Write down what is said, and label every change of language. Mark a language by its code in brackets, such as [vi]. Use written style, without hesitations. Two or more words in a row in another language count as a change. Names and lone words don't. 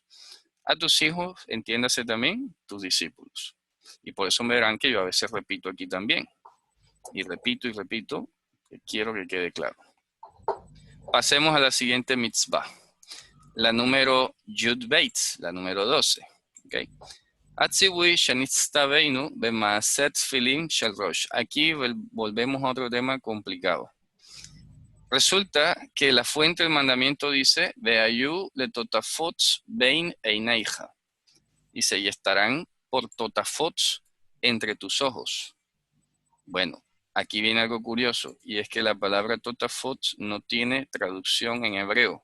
[es] A tus hijos, entiéndase también, tus discípulos. Y por eso me verán que yo a veces repito aquí también. Y repito, que quiero que quede claro. Pasemos a la siguiente mitzvah. La número [he] יוד בית, [es] la número 12. [he] ¿Okay? הציווי שנצטווינו במעשה תפילין של ראש. [es] Aquí volvemos a otro tema complicado. Resulta que la fuente del mandamiento dice, [he] והיו לטוטפות בין עיניך. [es] Dice, y estarán por totafots entre tus ojos. Bueno, aquí viene algo curioso, y es que la palabra totafots no tiene traducción en hebreo.